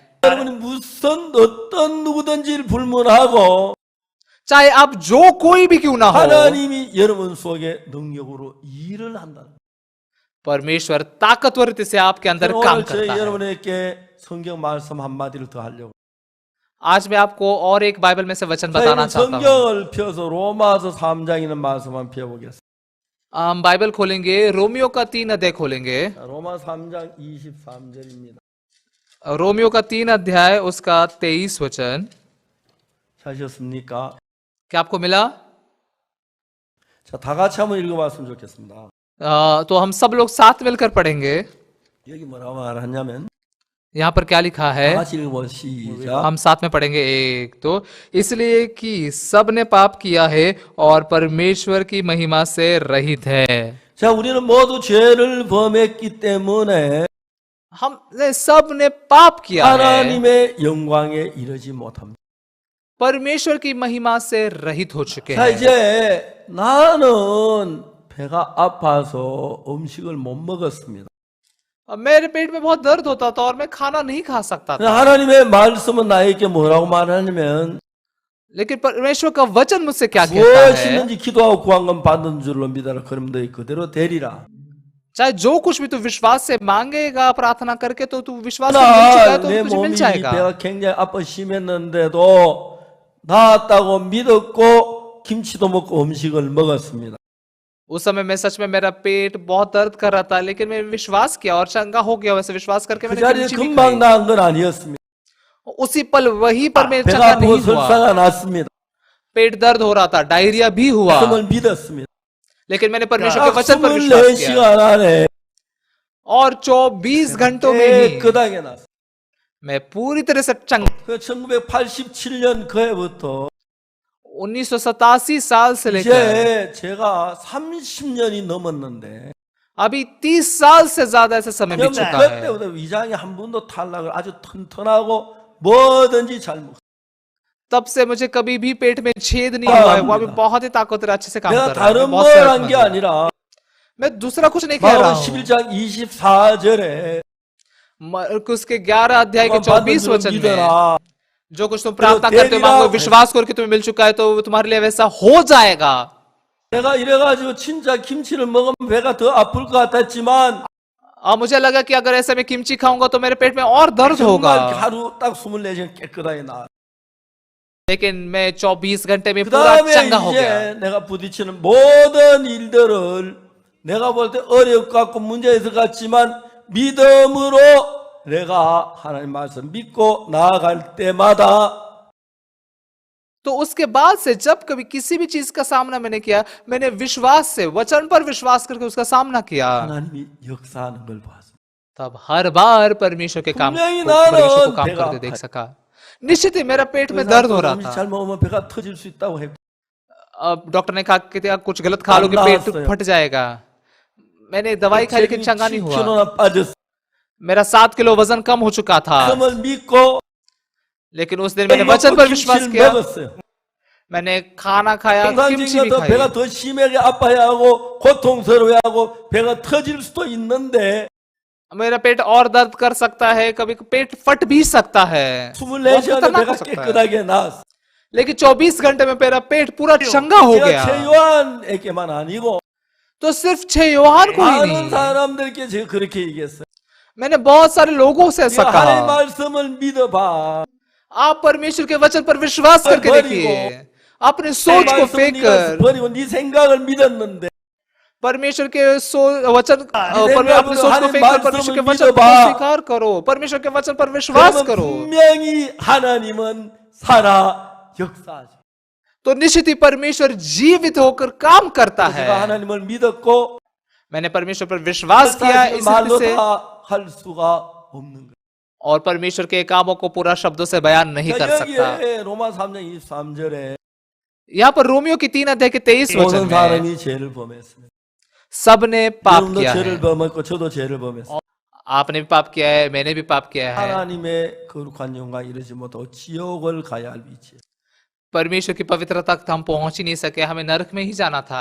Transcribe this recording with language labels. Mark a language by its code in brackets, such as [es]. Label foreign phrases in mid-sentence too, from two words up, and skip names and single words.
[ko] 여러분이 무슨 어떤 누구든지 불문하고 [hi] चाहे आप जो कोई भी क्यों ना हो, [ko] 하나님이 여러분 속에 능력으로 일을 한다. [hi] परमेश्वर ताकतवर रीति से आपके अंदर काम [ko] 오늘 [hi] करता [ko] 저희 [hi] है। [ko] 여러분에게 성경 말씀 한 마디를 더 하려고. [hi] आज मैं आपको और एक बाइबल में से वचन बताना [ko] 저희는 [hi] चाहता हूँ। [ko] 성경을 펴서 로마서 3장 있는 말씀만 펴보겠습니다. [hi] हम बाइबल खोलेंगे, रोमियो का 3 अध्याय खोलेंगे। [ko] 자, 로마 3장 23절입니다. [hi] रोमियो का 3 अध्याय उसका 23 वचन। [ko] 찾으셨습니까? [hi] क्या आपको मिला? [ko] 자, 다 같이 한번 읽어봤으면 좋겠습니다. [hi] तो हम सब लोग साथ मिलकर पढ़ेंगे। [ko] 여기 뭐라고 말하냐면 [hi] यहाँ पर क्या लिखा है, [ko] 다 같이 읽어보시죠. 시작. [hi] हम साथ में पढ़ेंगे। एक तो इसलिए कि सब ने पाप किया है और परमेश्वर की महिमा से रहित है। [ko] 자, 우리는 모두 죄를 범했기 때문에 [hi] हम सब ने पाप किया है, [ko] 하나님의 영광에 이르지 못합니다. [hi] परमेश्वर की महिमा से रहित हो चुके [ko] 자, [hi] हैं। [ko] 이제 나는 배가 아파서 음식을 못 먹었습니다. [hi] अब मेरे पेट में बहुत दर्द होता था और मैं खाना नहीं खा सकता था, [ko] 하나님의 말씀은 나에게 뭐라고 말하냐면 [hi] लेकिन परमेश्वर का वचन मुझसे क्या कहता है, [ko] 무엇이든지 기도하고 구한 건 받는 줄로 믿어라. 그럼 너희 그대로 되리라. [hi] चाहे जो कुछ भी तू विश्वास से मांगेगा, प्रार्थना करके, तो तू विश्वास से मिल चुका है तो [ko] 내 [hi] तुझे मिल [ko] 몸이 [hi] जाएगा। [ko] 배가 굉장히 아파 심했는데도 나았다고 믿었고 김치도 먹고 음식을 먹었습니다. [hi] उस समय में सच में मेरा पेट बहुत दर्द कर रहा था, लेकिन मैं विश्वास किया और चंगा हो गया। वैसे विश्वास करके [ko] 그 [hi] मैंने [ko] 자리에 [hi] किमची भी [ko] 금방 [hi] खाई। [ko] 나은 건 아니었습니다. [hi] उसी पल वहीं पर मैं [ko] 배가 [hi] चंगा [ko] 아프고 [hi] नहीं हुआ, [ko] 설사가 났습니다. [hi] पेट दर्द हो रहा था, डायरिया भी हुआ, [ko] 말씀을 믿었습니다. [hi] लेकिन मैंने परमेश्वर के [ko] 약 [hi] वचन पर विश्वास किया [ko] 24시간 안에 [hi] और 24 घंटों में ही [ko] 깨끗하게 났어요. [hi] मैं पूरी तरह से चंगा। [ko] 그 1987년 그 해부터 [hi] 1987 साल से लेकर [ko] 이제 제가 30년이 넘었는데 [hi] अभी 30 साल से ज्यादा ऐसा समय बीत चुका है। [ko] 그때부터 위장이 한 번도 탈락을 아주 튼튼하고 뭐든지 잘 먹어요. [hi] तब से मुझे कभी भी पेट में छेद नहीं हुआ है, वो अभी बहुत ही ताकतवर अच्छे से काम [ko] 내가 [hi] कर रहा है। [ko] 다른 [hi] बहुत [ko] 뭘 한 [hi] सेहतमंद [ko] 게 [hi] है। [ko] 아니라 [hi] मैं दूसरा कुछ नहीं कह रहा [ko] 마가복음 [hi] हूँ। [ko] 11장 24절에 [hi] मरकुस के 11 अध्याय के 24 वचन में, [ko] 믿어라. [hi] जो कुछ तुम प्रार्थना [ko] तेरा [hi] करते हो मांगो, [ko] तेरा- [hi] विश्वास करके तुम्हें मिल चुका है तो तुम्हारे लिए वैसा हो जाएगा। [ko] 내가 이래가지고 진짜 김치를 먹으면 배가 더 아플 것 같았지만 [hi] और मुझे लगा कि अगर ऐसे मैं किमची खाऊंगा तो मेरे पेट में और दर्द होगा, [ko] 정말 하루 딱 24시간 깨끗하게 나아. [hi] लेकिन मैं 24 घंटे में [ko] 그 [hi] पूरा [ko] 다음에 [hi] चंगा हो गया। [ko] 이제 내가 부딪히는 모든 일들을 내가 볼 때 어렵고 갖고 문제 있을 것 같지만 믿음으로 내가 하나님 말씀 믿고 나아갈 때마다 [hi] तो उसके बाद से जब कभी किसी भी चीज का सामना मैंने किया, मैंने विश्वास से, वचन पर विश्वास करके उसका सामना किया, [ko] 하나님이 역사하는 걸 봤습니다. [hi] तब हर बार परमेश्वर के काम [ko] 분명히 [hi] परमेश्वर को [ko] 나는 [hi] काम [ko] 배가 [hi] करते देख [ko] 아파요. [hi] सका। निश्चित ही मेरा पेट में दर्द हो रहा [ko] 음식 [hi] था, [ko] 잘 먹으면 배가 터질 수 있다고 했고 [hi] अब डॉक्टर ने कहा कि कुछ गलत खा लो कि पेट फट जाएगा। मैंने दवाई खाई लेकिन चंगा नहीं हुआ। [ko] 7kg나 빠졌어. [hi] मेरा 7 किलो वजन कम हो चुका था। [ko] 말씀을 믿고 [hi] लेकिन उस दिन मैंने वचन पर विश्वास [ko] 김치를 [hi] किया। [ko] 먹었어요. [hi] मैंने खाना खाया, किमची भी [ko] 평상시보다 [hi] खाई। [ko] 배가 더 심하게 아파하고 고통스러워하고 배가 터질 수도 있는데 [hi] मेरा पेट और दर्द कर सकता है, कभी पेट फट भी सकता है, [ko] 24시간에 [hi] खतरनाक [ko] 배가 [hi] हो सकता है। [ko] 깨끗하게 나았어. [hi] लेकिन 24 घंटे में मेरा पेट पूरा चंगा हो [ko] 제가 [hi] गया। [ko] 최요한에게만 아니고 [hi] तो सिर्फ 6 योहान को ही [ko] 많은 [hi] नहीं, [ko] 사람들께 제가 그렇게 얘기했어요. [hi] मैंने बहुत सारे लोगों से ऐसा [ko] 하나님의 [hi] कहा। [ko] 말씀을 믿어봐. [hi] आप परमेश्वर के वचन पर विश्वास करके बड़ी देखिए, अपने सोच को फेंक कर [ko] 버리고 네 생각을 믿었는데 [hi] परमेश्वर के वचन अपने सोच को फेंक कर परमेश्वर के वचन को स्वीकार करो, परमेश्वर के वचन पर विश्वास [ko] 그러면 [hi] करो, [ko] 분명히 하나님은 살아 역사하죠. [hi] तो निश्चित ही परमेश्वर जीवित होकर काम करता है। [ko] 제가 하나님을 믿었고 [hi] मैंने परमेश्वर पर विश्वास किया इस रीति [ko] 말로 [hi] से, [ko] 다할 수가 없는 거예요. [hi] और परमेश्वर के कामों को पूरा शब्दों से बयान नहीं कर सकता। [ko] 여기에 로마 3장 23절에 [hi] यहाँ पर रोमियो की 3 अध्याय के 23 वचन [ko] 모든 [hi] में [ko] 사람이 죄를 범했습니다. [hi] सबने पाप [ko] 여러분도 [hi] किया [ko] 죄를 [hi] है। [ko] 범했고 저도 죄를 범했어요. [hi] आपने भी पाप किया है, मैंने भी पाप किया है। [ko] 하나님의 거룩한 영광 이르지 못하고 지옥을 가야 할 위치에 [hi] परमेश्वर की पवित्रता तक हम पहुंच ही नहीं सके, हमें नरक में ही जाना था।